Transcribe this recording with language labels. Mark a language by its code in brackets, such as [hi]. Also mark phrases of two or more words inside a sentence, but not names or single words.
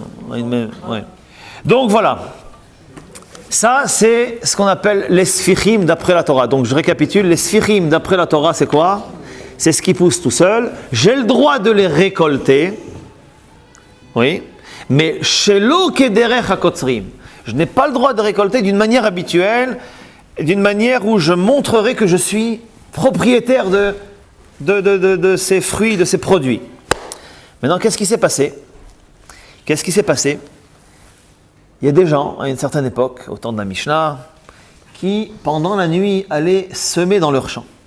[fr] Ouais. Donc voilà. Ça, c'est ce qu'on appelle les sfichim d'après la Torah. Donc je récapitule, les sfichim d'après la Torah, c'est quoi? C'est ce qui pousse tout seul. J'ai le droit de les récolter. [he] Oui. Mais שלא כדרך הקוצרים. [fr] Je n'ai pas le droit de récolter d'une manière habituelle, d'une manière où je montrerai que je suis propriétaire de ces fruits, de ces produits. Maintenant, qu'est-ce qui s'est passé? Il y a des gens, à une certaine époque, au temps de la Mishnah, qui, pendant la nuit, allaient semer dans leur champ.